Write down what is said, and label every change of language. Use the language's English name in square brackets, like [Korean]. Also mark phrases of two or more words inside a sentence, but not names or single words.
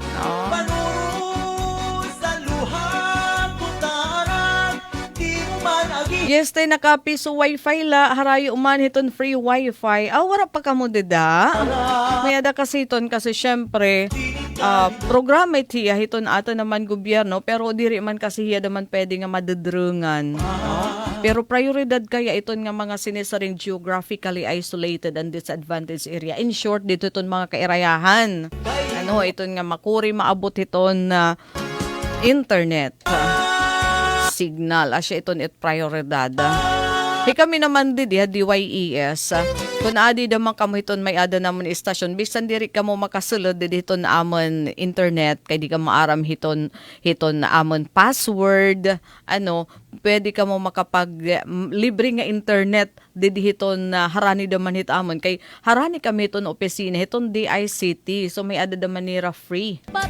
[Waray] Yes, tayo nakapiso wifi la, harayo man hiton [English] free wifi. [Waray] Wala pa kamo dida. May ada kasi hiton kasi syempre, programa itiya hiton ato naman gobyerno, pero diri man kasi hiya naman pwede nga madadrungan. Pero prioridad kaya iton nga mga sinisaring [English] geographically isolated and disadvantaged area. In short, [Waray] dito iton mga kairayahan. Iton nga makuri maabot hiton na internet. Signal asya iton it prioridad. Kami naman DYES. Kung adi naman kamo hiton may ada naman istasyon bisan diri kamo makasulod dito na amon internet kay di ka maaram hiton na amon password pwede ka mo makapag libre nga internet hiton na harani naman hit amon kay harani kami hiton opisina hiton DICT so may ada naman nira free.